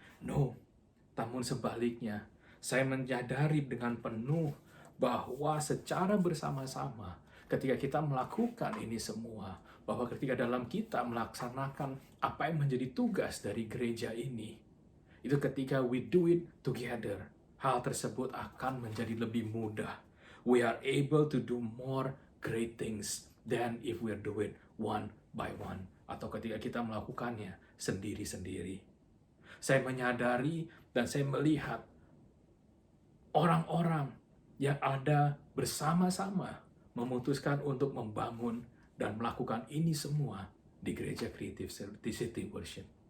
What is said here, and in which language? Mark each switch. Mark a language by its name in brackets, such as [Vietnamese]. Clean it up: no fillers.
[Indonesian] No, namun sebaliknya, saya menyadari dengan penuh bahwa secara bersama-sama, ketika kita melakukan ini semua, bahwa ketika dalam kita melaksanakan apa yang menjadi tugas dari gereja ini, itu ketika [English] we do it together, [Indonesian] hal tersebut akan menjadi lebih mudah. [English] We are able to do more great things than if we do it one by one. [Indonesian] Atau ketika kita melakukannya sendiri-sendiri. Saya menyadari dan saya melihat orang-orang yang ada bersama-sama memutuskan untuk membangun dan melakukan ini semua di gereja Creative City Worship.